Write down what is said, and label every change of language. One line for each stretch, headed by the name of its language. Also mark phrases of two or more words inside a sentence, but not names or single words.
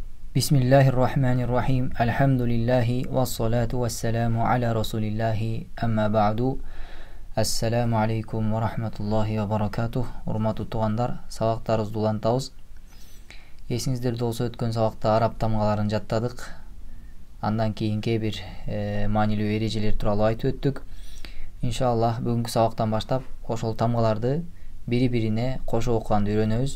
Arabic: Bismillahirrahmanirrahim. الحمد لله والصلاة والسلام على رسول الله أما بعد. السلام عليكم ورحمة الله وبركاته.
Kyrgyz: Урматтуу туугандар, сабактарыбызды улантабыз. Эсиңиздерде болсо өткөн сабакта араб тамгаларын жаттадык. Андан кийин кээ бир маанилүү эрежелер тууралуу айтып өттүк. Иншаллах бүгүнкү сабактан баштап ошол тамгаларды бири-бирине кошо окуганды үйрөнөбүз.